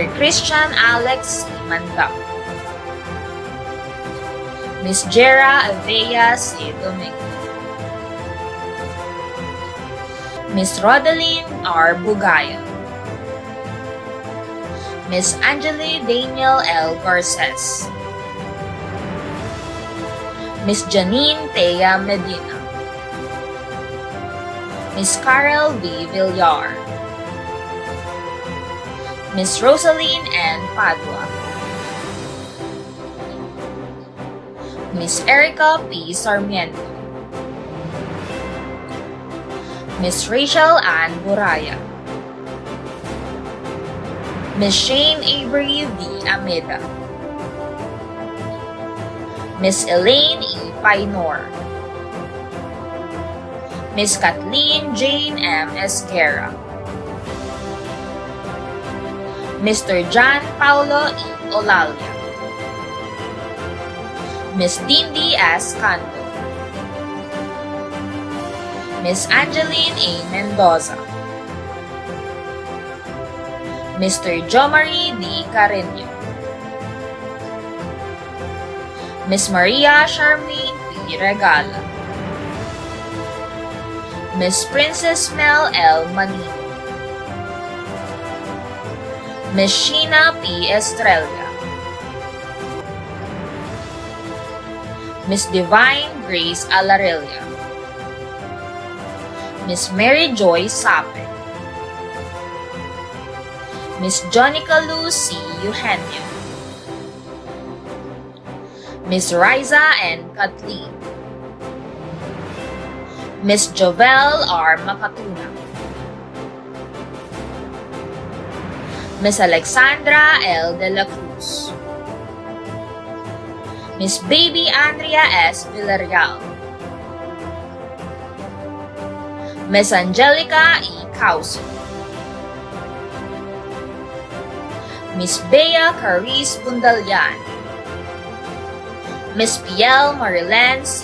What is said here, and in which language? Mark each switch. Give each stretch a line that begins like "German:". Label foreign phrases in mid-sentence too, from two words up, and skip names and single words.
English: Christian Alex C. Mandap, Miss Jera Avea C. Domingo, Miss Rodaline R. Bugaya, Miss Angeli Daniel L. Garces, Miss Janine Thea Medina, Miss Carol V. Villar, Miss Rosaline N. Padua, Miss Erica P. Sarmiento, Miss Rachel Ann Buraya, Miss Shane Avery V. Ameda, Miss Elaine E. Painor, Miss Kathleen Jane M. Esguerra, Mr. John Paulo E. Olalia, Miss Dindy S. Canto, Miss Angeline A. Mendoza, Mr. Jomari D. Carreño, Miss Maria Charmaine P. Regala, Miss Princess Mel L. Manino, Miss Sheena P. Estrella, Miss Divine Grace Alarelia, Miss Mary Joy Sape, Miss Jonica Lucy Eugenio, Miss Riza N. Kathleen, Miss Jovel R. Makatuna, Miss Alexandra L. De La Cruz, Miss Baby Andrea S. Villarreal, Miss Angelica E. Causo, Miss Bea Caris Bundalian, Miss Piel Marilen C.